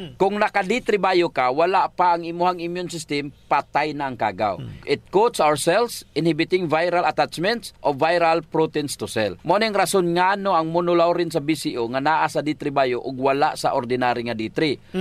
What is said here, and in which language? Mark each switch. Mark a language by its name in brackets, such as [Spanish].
[Cebuano] Kung naka-D3 bio ka, wala pa ang imuhang immune system, patay na ang kagaw. [English] It coats our cells, inhibiting viral attachments of viral proteins to cell. [Cebuano] Mo ning rason ngano ang monolaurin sa BCO nga naa sa D3 bio ug wala sa ordinary nga D3.